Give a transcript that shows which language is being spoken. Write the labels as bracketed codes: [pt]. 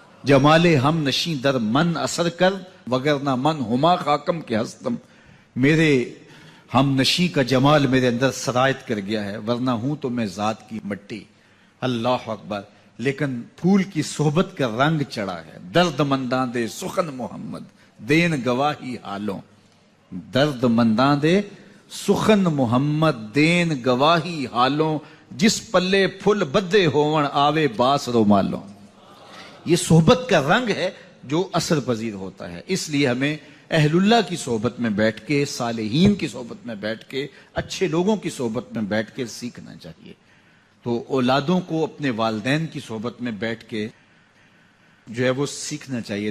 [fa] جمال ہم نشیں در من اثر کر، وگرنہ من ہما خاکم کے ہستم. [ur] میرے ہم نشیں کا جمال میرے اندر سرایت کر گیا ہے، ورنہ ہوں تو میں ذات کی مٹی. اللہ اکبر. لیکن پھول کی صحبت کا رنگ چڑھا ہے. [pa] درد منداں دے سخن محمد دین گواہی حالوں، درد منداں دے سخن محمد دین گواہی حالوں، جس پلے پھل بدے ہون آوے باس رومالوں. [ur] یہ صحبت کا رنگ ہے جو اثر پذیر ہوتا ہے. اس لیے ہمیں اہل اللہ کی صحبت میں بیٹھ کے، صالحین کی صحبت میں بیٹھ کے، اچھے لوگوں کی صحبت میں بیٹھ کے سیکھنا چاہیے. تو اولادوں کو اپنے والدین کی صحبت میں بیٹھ کے جو ہے وہ سیکھنا چاہیے.